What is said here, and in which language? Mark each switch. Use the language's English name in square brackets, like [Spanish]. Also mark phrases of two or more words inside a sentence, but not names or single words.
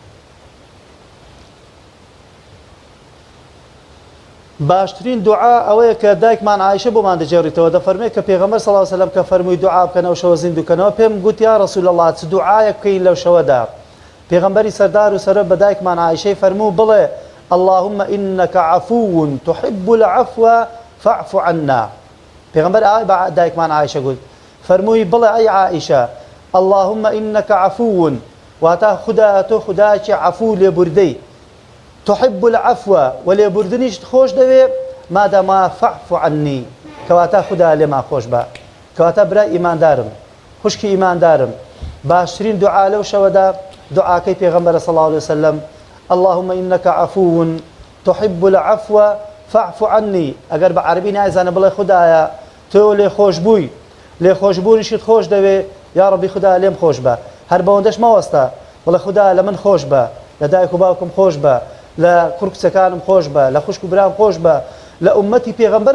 [Central Kurdish] باشترین دوعا ئەوەیە کە دایکمان عایشە بۆمان دەجێڕێتەوە دەفەرمێت کە پێغەمبەر [Arabic] صلی الله علیه و سلم [Central Kurdish] کە فەرمووی دوعا بکەن ئەو شەوە زیندووکەنەوە پێم گوت [Arabic] یا ڕەسوول الله [Central Kurdish] چ دوعایەک بکەین لەو شەوەدا پێغەمبەری سەردار و سەرۆر بە دایکمان عایشەی فەرموو بڵێ [Arabic] اللهم إنك عفو تحب العفو فاعف عنا [Central Kurdish] پێغەمبەر ئاوای بە دایکمان عایشە گوت فەرمووی بڵێ ئەی عائیشە [Arabic] اللهم إنك عفو [Central Kurdish] واتە خوددا تۆ خوددایکی عفو لێبوردەی [Arabic] تحب العفو [Central Kurdish] ولێبوردنیش خۆش دەوێ مادەما [Arabic] فاعف عني [Central Kurdish] کەواتە خوددا لێما خۆش بە کەواتە برای ئیماندارم خوشکی ئیماندارم باشترین دوعا لەو شەوەدا دوعاکەی پێغەمبەرە [Arabic] صلی الله عليه وسلم اللهم إنك عفو تحب العفو فاعف عني [Central Kurdish] ئەگەر بە عەربی نایزانە بڵێ خوددایە تۆ لێ خۆش بووی لێ خۆشبوونیشت خۆش دەوێ [Arabic] یا ڕەبی [Central Kurdish] خوددا لێم خۆش بە هەر بەوەندەش مەوەستە بڵێ خوددا لە من خۆش بە لە دایک و باوکم خۆش بە لە کوڕ کچەکانم خۆش بە لە خوشک و برام خۆش بە لە ئومەتی پێغەمبەر